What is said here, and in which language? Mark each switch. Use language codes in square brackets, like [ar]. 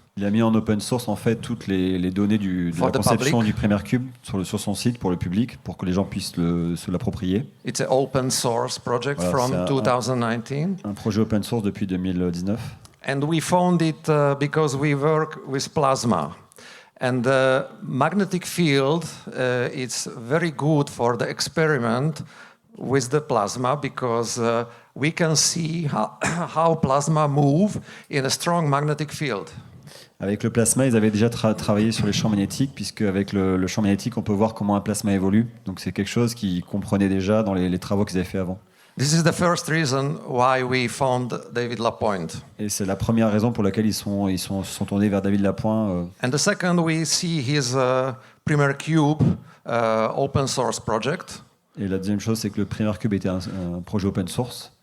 [fr] Il a mis en open source en fait toutes les données de la conception du PhiCube sur son site pour le public, pour que les gens puissent se l'approprier. [en] It's an open source project from 2019. [fr] Un projet open source depuis 2019. [en] And we found it because we work with plasma. And the magnetic field is very good for the experiment with the plasma because we can see how plasma move in a strong magnetic field. [fr] Avec le plasma, ils avaient déjà travaillé sur les champs magnétiques, puisque avec le champ magnétique, on peut voir comment un plasma évolue. Donc c'est quelque chose qu'ils comprenaient déjà dans les travaux qu'ils avaient fait avant. [en] This is the first reason why we found David Lapointe. [fr] Et c'est la première raison pour laquelle ils se sont tournés vers David Lapointe. [en] And the second, we see his PhiCube open source project. [fr] Et la deuxième chose, c'est que le PhiCube était un projet open source.